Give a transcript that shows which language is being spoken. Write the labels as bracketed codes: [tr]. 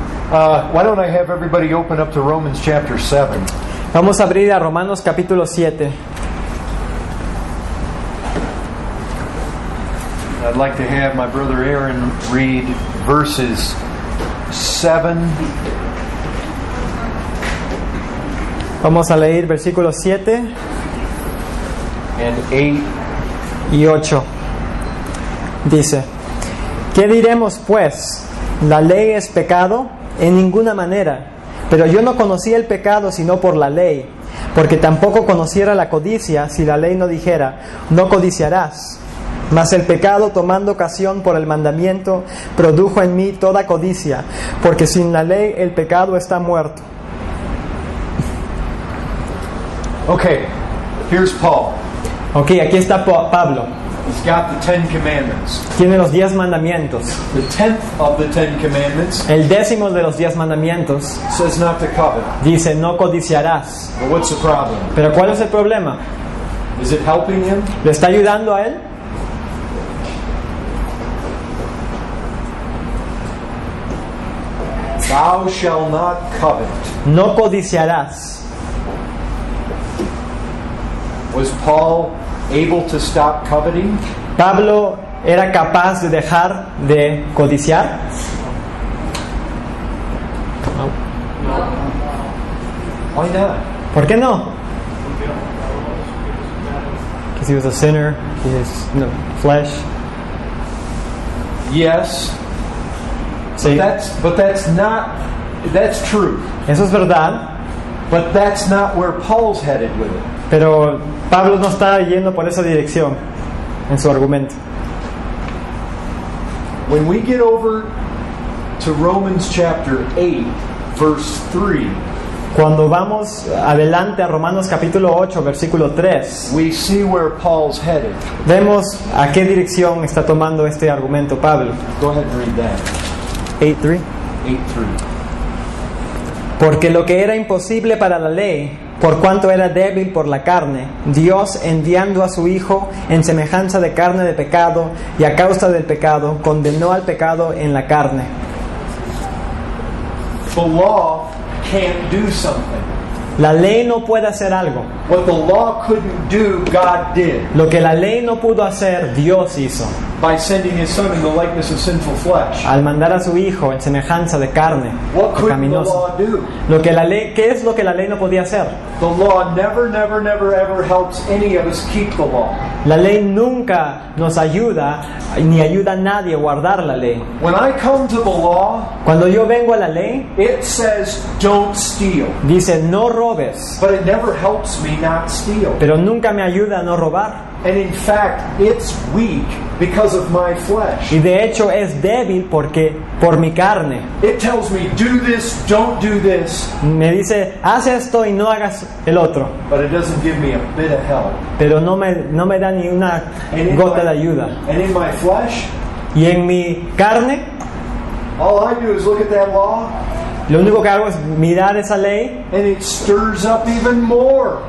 [en] Why don't I have everybody open up to Romans chapter 7? [es] Vamos a abrir a Romanos capítulo 7. [en] I'd like to have my brother Aaron read verses 7. [es] Vamos a leer versículos 7 [en] and 8. [es] y 8. Dice: ¿Qué diremos pues? ¿La ley es pecado? En ninguna manera. Pero yo no conocí el pecado sino por la ley, porque tampoco conociera la codicia si la ley no dijera: no codiciarás. Mas el pecado, tomando ocasión por el mandamiento, produjo en mí toda codicia, porque sin la ley el pecado está muerto. [en] Okay, here's Paul. [es] Ok, aquí está Pablo. [en] He's got the 10 commandments. [es] Tiene los 10 mandamientos. [en] The 10th of the 10 commandments [es] El 10º de los 10 mandamientos [en] says not to covet. [es] dice: no codiciarás. [en] But what's the problem? [es] Pero ¿cuál es el problema? [en] Is it helping him? [es] ¿Le está ayudando a él? [en] Thou shalt not covet. [es] No codiciarás. [en] Was Paul able to stop coveting? [es] ¿Pablo era capaz de dejar de codiciar? [en] Why not? [es] ¿Por qué no? [en] Because he was a sinner, his flesh. Yes. [es] Sí, [en] But that's true. [es] eso es verdad, [en] But that's not where Paul's headed with it. [es] pero Pablo no está yendo por esa dirección en su argumento. [en] When we get over to Romans chapter 8, verse 3, [es] Cuando vamos adelante a Romanos capítulo 8, versículo 3, [en] we see where Paul's headed. [es] vemos a qué dirección está tomando este argumento Pablo. [en] Go ahead and read that. 8:3. 8:3. [es] Porque lo que era imposible para la ley, por cuanto era débil por la carne, Dios, enviando a su Hijo en semejanza de carne de pecado, y a causa del pecado, condenó al pecado en la carne. [en] The law can't do something. [es] La ley no puede hacer algo. [en] What the law couldn't do, God did. [es] Lo que la ley no pudo hacer, Dios hizo. [en] By sending His Son in the likeness of sinful flesh. [es] Al mandar a su Hijo en semejanza de carne [en] What couldn't the [es] pecaminosa. [en] law do? [es] ¿Qué es lo que la ley no podía hacer? [en] The law never ever helps any of us keep the law. [es] La ley nunca nos ayuda, ni ayuda a nadie a guardar la ley. [en] When I come to the law, [es] Cuando yo vengo a la ley, [en] it says don't steal. [es] dice no robes, [en] But it never helps me not steal. [es] pero nunca me ayuda a no robar. [en] And in fact, it's weak because of my flesh. [es] Y de hecho es débil porque por mi carne. [en] It tells me, do this, don't do this. [es] Me dice, haz esto y no hagas el otro. [en] But it doesn't give me a bit of help. [es] Pero no me da ni una [en] And in [es] gota de [en] my- [es] ayuda. [en] And in my flesh, [es] Y en mi carne, [en] All I do is look at that law, [es] Lo único que hago es mirar esa ley [en] and it stirs up even more.